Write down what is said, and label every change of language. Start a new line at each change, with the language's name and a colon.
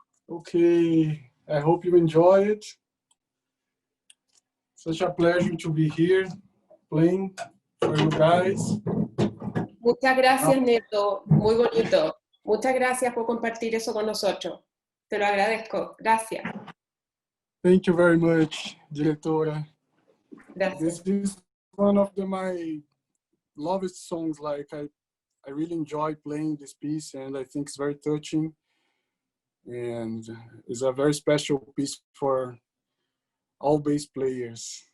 English: Okay, I hope you enjoy it. Such a pleasure to be here playing for you guys.
Spanish: Muchas gracias, Neto. Muy bonito. Muchas gracias por compartir eso con nosotros. Te lo agradezco. Gracias.
English: Thank you very much, Directora.
Spanish: Gracias.
English: This is one of my lovest songs. Like I really enjoy playing this piece, and I think it's very touching. And it's a very special piece for all bass players.